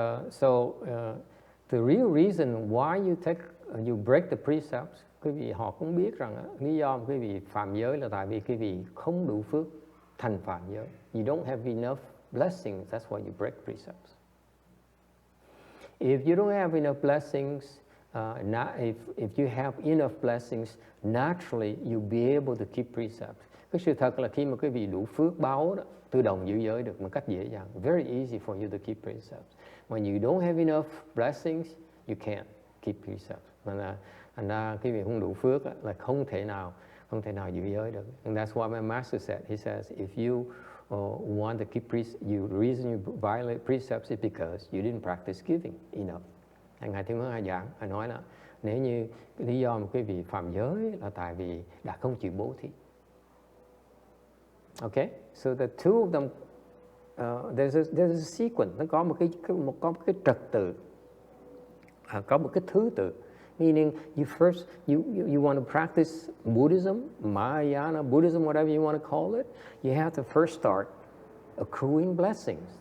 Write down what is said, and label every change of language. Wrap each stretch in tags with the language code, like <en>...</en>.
<en>So the real reason why you break the precepts,</en> <vi>quý vị họ cũng biết rằng lý do quý vị phạm giới là tại vì quý vị không đủ phước thành phạm giới.</vi> <en>You don't have enough blessings, that's why you break precepts. If you don't have enough blessings, if you have enough blessings, naturally you'll be able to keep precepts.</en> <vi>Cái sự thật là khi mà quý vị đủ phước báo đó, tự động giữ giới được một cách dễ dàng.</vi> <en>Very easy for you to keep precepts. When you don't have enough blessings, you can't keep precepts.</en> <vi>Thành ra quý vị không đủ phước là không thể nào giữ giới được.</vi> <en>And that's why my master said. He says, if you want to keep precepts, the reason you violate precepts is because you didn't practice giving enough.</en> <vi>Ngài Thiên Hướng giảng, Ngài nói là nếu như cái lý do mà quý vị phạm giới là tại vì đã không chịu bố thí.</vi> <en>Okay, so the two of them, there's a sequence.</en> <vi>Nó có một cái trật tự, có một cái thứ tự.</vi> <en>Meaning, you first you want to practice Buddhism, Mahayana Buddhism, whatever you want to call it. You have to first start accruing blessings.</en>